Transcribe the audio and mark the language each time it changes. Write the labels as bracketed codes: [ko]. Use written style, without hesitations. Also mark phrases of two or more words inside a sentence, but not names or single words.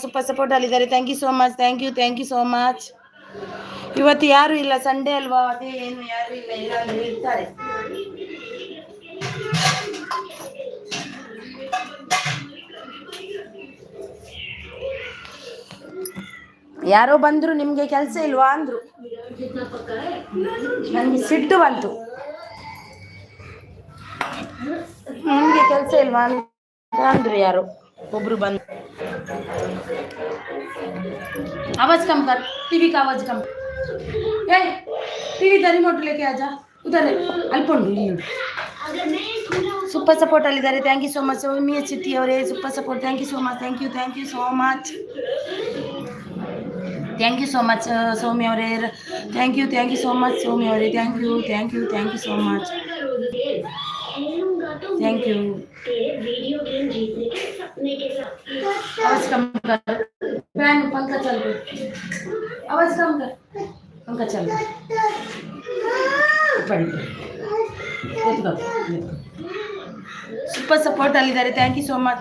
[en] super support [kn] ಅಲ್ಲಿದ್ದಾರೆ, [en] thank you so much. thank you so much. [kn] ಇವತ್ತು ಯಾರು ಇಲ್ಲ, ಸಂಡೇ ಅಲ್ವಾ, ಅದೇ ಏನು ಯಾರು ಇಲ್ಲ, ಎಲ್ಲರೂ ಇರ್ತಾರೆ. ಯಾರೋ ಬಂದ್ರು, ನಿಮ್ಗೆ ಕೆಲಸ ಇಲ್ವಾ ಅಂದ್ರು. ನನಗೆ ಸಿಟ್ಟು ಬಂತು, ನಿಮ್ಗೆ ಕೆಲಸ ಇಲ್ವಾ ಅಂದ್ರು ಯಾರು ಒಬ್ರು ಬಂದು. [hi] आवाज कम कर, टीवी का आवाज कम. ए टीवी का रिमोट लेके आ जा, उधर अल्पंडु. [en] super support [kn] ಅಲ್ಲಿದ್ದಾರೆ, [en] thank you so much. [kn] ಸೌಮ್ಯ ಚಿಟ್ಟಿ ಅವರೇ [en] super support, thank you so much. thank you so much. thank you so much ಸೌಮ್ಯ ಅವರೇ, thank you so much ಸೌಮ್ಯ ಅವರೇ, thank you so much. thank you. [hi] आवाज कम कर, फैन पंखा चल गया, आवाज कम कर, पंखा चल गया. [en] super support [kn] ಅಲ್ಲಿದ್ದಾರೆ, [en] thank you so much.